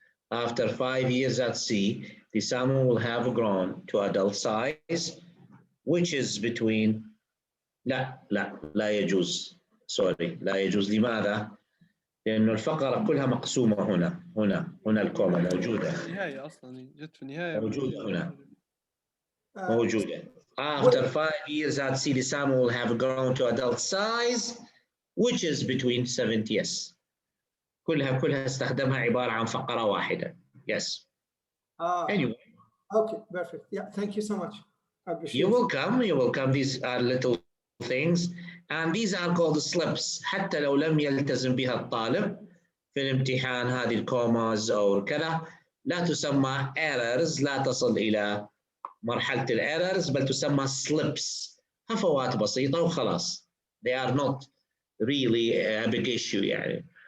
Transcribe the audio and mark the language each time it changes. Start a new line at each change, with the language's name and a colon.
English: After 5 years at sea, the salmon will have grown to adult size, which is between.
Arabic: لا يجوز. Sorry. لا يجوز. لماذا؟ لأنه الفقرة كلها مقسومة هنا الكومة موجودة. النهاية أصلاً جت في النهاية. موجودة هنا. موجودة.
English: After 5 years at sea, the salmon will have grown to adult size, which is between 70. Yes.
Arabic: كلها استخدمها عبارة عن فقرة واحدة.
English: Yes. Anyway. Okay, perfect. Yeah, thank you so much. I appreciate it. You're welcome. These are little things, and these are called slips.
Arabic: حتى لو لم يلتزم بها الطالب في الامتحان هذه الكوماز أو كذا لا تسمى errors، لا تصل إلى مرحلة errors بل تسمى slips. هفوات بسيطة وخلاص.
English: They are not really a big issue يعني.